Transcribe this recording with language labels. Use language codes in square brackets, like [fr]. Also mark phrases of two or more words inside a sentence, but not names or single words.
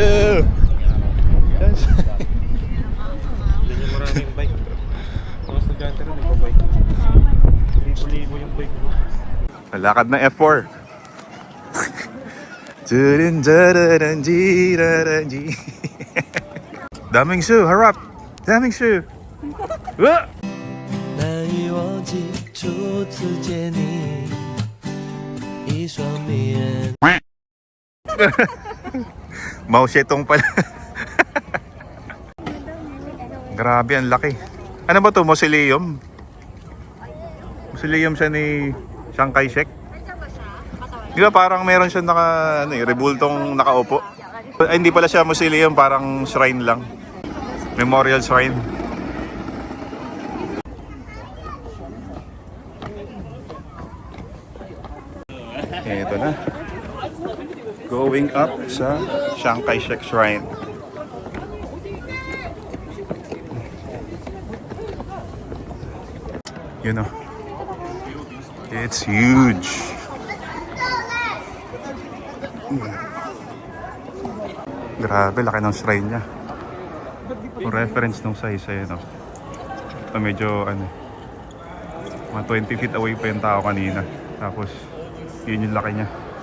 [tl] Hindi niya maraming bike. Mga estudyante rin, nagpa-bike. Libo-libo yung bike mo. Lakad na F4. Daomingsu, harap! Daomingsu! [zh] 难以忘记初次见你，一双迷人。 [tl] Mao Zedong pala. Grabe, ang laki. Ano ba to? Mausoleum? Mausoleum siya ni Chiang Kai-shek. Di ba parang meron siya rebultong nakaupo? Ay, hindi pala siya mausoleum, parang shrine lang. [en] Memorial shrine. [tl] Ito na. [en] Going up [tl] sa [en] Chiang Kai-shek Shrine. It's huge. [tl] Grabe, laki ng shrine niya. Yung reference ng size medyo mga 20 feet away pa yung tao kanina. Tapos yun yung laki niya.